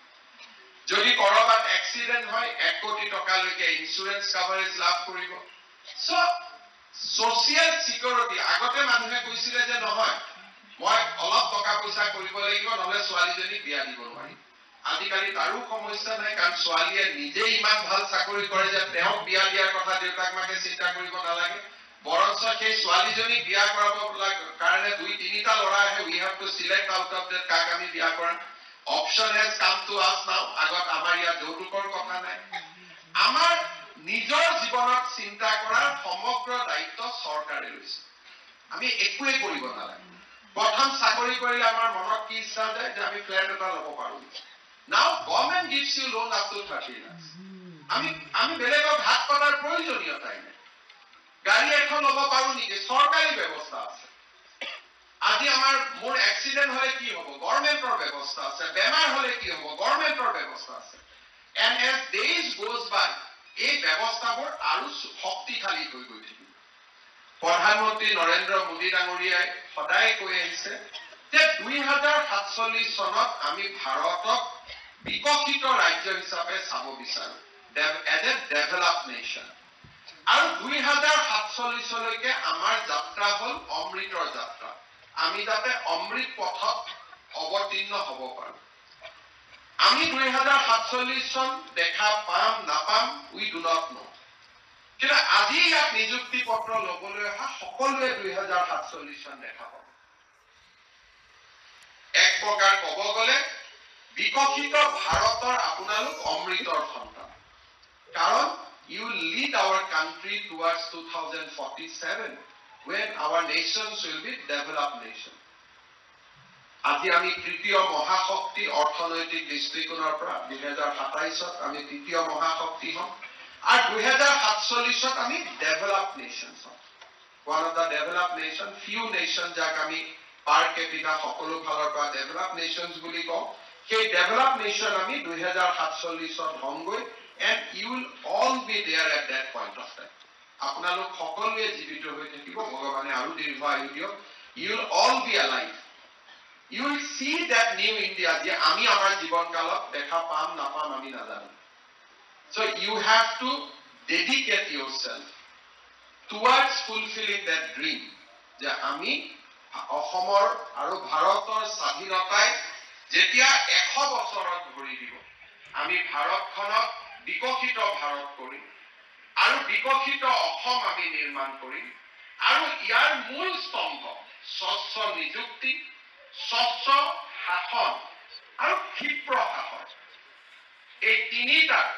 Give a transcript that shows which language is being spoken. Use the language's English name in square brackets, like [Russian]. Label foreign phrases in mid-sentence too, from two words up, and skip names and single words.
[Assamese] যদি কৰবাত এক্সিডেন্ট হয় 1 কোটি টকালৈকে [English] insurance coverage [Assamese] লাভ কৰিব সো [English] social security [Assamese] আগতে মানুহে কৈছিলে যে নহয় মই অলপ টকা পইচা কৰিব লাগিব নহলে ছোৱালীজনী বিয়া দিব নোৱাৰি আজিকালি তাৰো সমস্যা নাই কাৰণ ছোৱালীয়ে নিজে ইমান ভাল চাকৰি কৰে যে তেওঁ বিয়া দিয়াৰ কথা দেউতাক মাকে চিন্তা কৰিব নালাগে বৰঞ্চ সেই ছোৱালীজনী বিয়া কৰাব কাৰণে 2-3টা ল'ৰা আহে [English] we have to select out of that [Assamese] কাক আমি বিয়া কৰাম [English] option has come to us now [Assamese] আগত আমাৰ ইয়াত যৌতুকৰ কথা নাই আমাৰ নিজৰ জীৱনত চিন্তা কৰাৰ সমগ্ৰ দায়িত্ব চৰকাৰে লৈছে আমি একোৱে কৰিব নালাগে প্ৰথম চাকৰি কৰিলে আমাৰ মনত কি ইচ্ছা যায় যে আমি ফ্ল্যাট এটা ল'ব পাৰো [English] now government gives you loan up to 30 lakhs [Assamese] আমি বেলেগক হাত পতাৰ প্ৰয়োজনীয়তাই নাই গাড়ী এখন ল'ব পাৰো নেকি চৰকাৰী ব্যৱস্থা আছে আজি আমাৰ মোৰ এক্সিডেন্ট হলে কি হ'ব গভৰ্নমেন্টৰ ব্যৱস্থা আছে বেমাৰ হলে কি হ'ব গভৰ্নমেন্টৰ ব্যৱস্থা আছে [English] and as days goes by [Assamese] এই ব্যৱস্থাবোৰ আৰু শক্তিশালী হৈ গৈ থাকিব প্ৰধানমন্ত্ৰী নৰেন্দ্ৰ মোদী ডাঙৰীয়াই সদায় কৈ আহিছে যে 2047 চনত আমি ভাৰতক বিকশিত ৰাজ্য হিচাপে চাব বিচাৰো [English] as a developed nation [Assamese] আৰু 2047 লৈকে আমাৰ যাত্ৰা হল অমৃতৰ যাত্ৰা আমি যাতে অমৃত পথত অৱতীৰ্ণ হ'ব পাৰো আমি 2047 চন দেখা পাম নাপাম [English] we do not know [Assamese] কিন্তু আজি ইয়াত নিযুক্তি পত্ৰ লবলৈ অহা সকলোৱে 2047 চন দেখা পাব এক প্ৰকাৰ ক'ব গ'লে বিকশিত ভাৰতৰ আপোনালোক অমৃতৰ সন্তান কাৰণ you [English] lead our country towards 2047 when our nations will be developed nation [Assamese] আজি আমি তৃতীয় মহাশক্তি অৰ্থনৈতিক দৃষ্টিকোণৰ পৰা 2027ত আমি তৃতীয় মহাশক্তি হম আৰু 2047ত আমি [English] developed nations [Assamese] হম [English] one of the developed nation few nations [Assamese] যাক আমি [English] per capita [Assamese] সকলো ফালৰ পৰা [English] developed nations [Assamese] বুলি কওঁ সেই [English] developed nation [Assamese] আমি 2047ত হমগৈ [English] and you will all be there at that point of time [Assamese] আপোনালোক সকলোৱে জীৱিত হৈ থাকিব ভগৱানে আৰু দীৰ্ঘ আয়ু দিয়ক [English] you will all be alive you will see that new India [Assamese] যে আমি আমাৰ জীৱন কালত দেখা পাম নাপাম আমি নাজানো [English] so you have to dedicate yourself towards fulfilling that dream [Assamese] যে আমি অসমৰ আৰু ভাৰতৰ স্বাধীনতাই যেতিয়া 100 বছৰত ভৰি দিব আমি ভাৰতখনক বিকশিত ভাৰত কৰি আৰু বিকশিত অসম আমি নিৰ্মাণ কৰিম আৰু ইয়াৰ মূল স্তম্ভ স্বচ্ছ নিযুক্তি স্বচ্ছ শাসন আৰু ক্ষিপ্ৰ শাসন এই তিনিটা